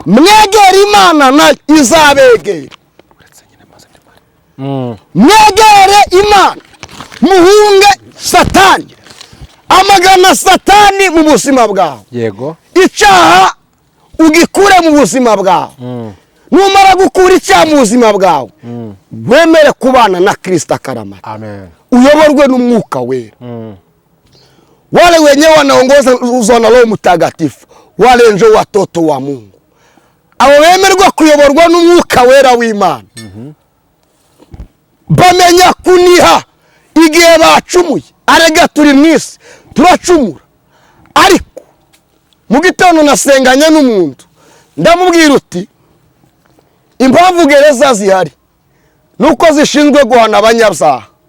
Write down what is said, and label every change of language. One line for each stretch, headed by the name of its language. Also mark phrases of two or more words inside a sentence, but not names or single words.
Kinyarwanda: Mwegere Imana nayo izabegera. Mwegere Imana muhunge Satani. Amagana Satani mu buzima bwawe. Yego. Icyaha ugikure mu buzima bwawe. Numara gukura icyaha mu buzima bwawe, wemere kubana na Kristo akaramata. Amen. Uyoborwe n'umwuka wera.
Swahili: Wale wenyewe wanaongoza uzona Roho Mtakatifu, wale njo watoto wa Mungu.
Kinyarwanda: Abo bemerwa kuyoborwa n'umwuka wera w'Imana. Bamenya kuniha igihe bacumuye. Arega turi mwisi turacumura. Ariko mu gitondo nasenganye n'umuntu, ndamubwira uti impamvu gereza zihari nuko zishinzwe guhana abanyabyaha.